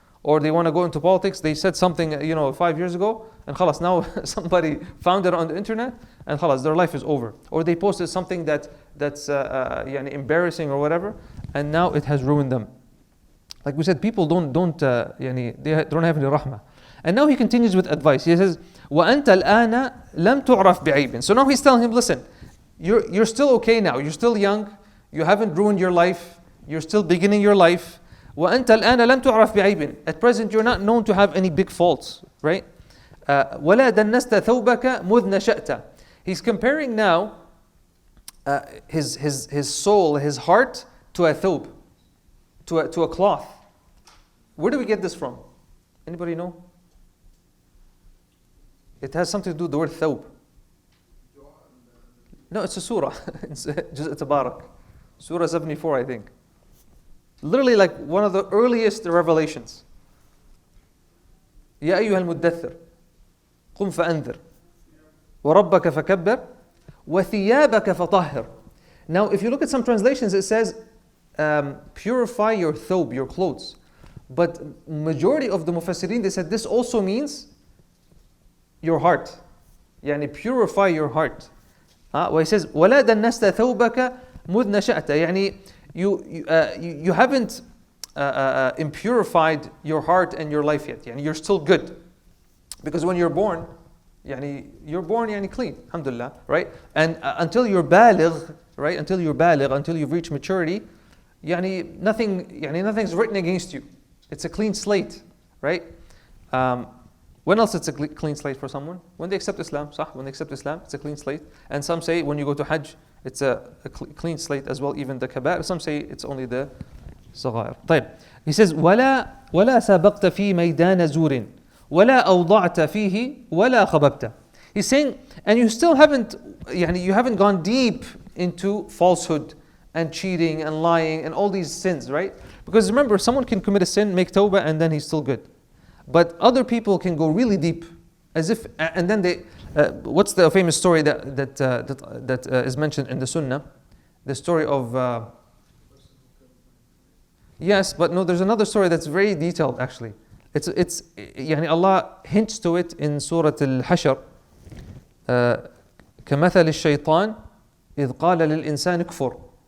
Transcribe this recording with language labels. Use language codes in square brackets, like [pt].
[en] Or they want to go into politics, they said something 5 years ago, and now somebody found it on the internet, and their life is over. Or they posted something that's embarrassing or whatever, and now it has ruined them. Like we said, people they don't have any rahmah. And now he continues with advice. He says, [ar] وَأَنْتَ الْآنَ لَمْ تُعْرَفْ بِعَيْبٍ. [en] So now he's telling him, listen, you're still okay now. You're still young. You haven't ruined your life. You're still beginning your life. [ar] وَأَنْتَ الْآنَ لَمْ تُعْرَفْ بِعَيْبٍ. [en] At present, you're not known to have any big faults, right? [ar] وَلَا دَنَّسْتَ ثَوْبَكَ مُذْ نَشَأْتَ. [en] He's comparing now his soul, his heart, to a thawb, to a cloth. Where do we get this from? Anybody know? It has something to do with the word thawb. No, it's a surah. It's Tabarak. Surah 74, I think. Literally like one of the earliest revelations. [ar] يا أيها المدثر قم فأنذر وربك فكبر وثيابك فطهر. [en] Now, if you look at some translations, it says, purify your thawb, your clothes. But majority of the mufassirin, they said this also means your heart. يعني purify your heart. Where he says, [ar] وَلَا دَنَّسْتَ ثَوْبَكَ مُذْ نَشَأْتَ. [en] يعني you haven't impurified your heart and your life yet. Yani you're still good. Because when you're born, you're born clean, alhamdulillah, right? And until you're baligh, right? Until you've reached maturity, nothing's written against you. It's a clean slate, right? When else it's a clean slate for someone? When they accept Islam, when they accept Islam, it's a clean slate. And some say when you go to Hajj, it's a clean slate as well, even the kaba'ir. Some say it's only the صغائر. [ar] طيب. [en] He says, [ar] ولا سابقت في ميدان زور ولا أوضعت فيه ولا خببت. [en] He's saying, and you still haven't, you haven't gone deep into falsehood and cheating and lying and all these sins, right? Because remember, someone can commit a sin, make tawbah, and then he's still good. But other people can go really deep, as if, and then they. What's the famous story that is mentioned in the Sunnah? The story of. Yes, but no, there's another story that's very detailed actually. It's Allah hints to it in Surah Al-Hashr. [ar] كمثل الشيطان إذ قال للإنسان كفر.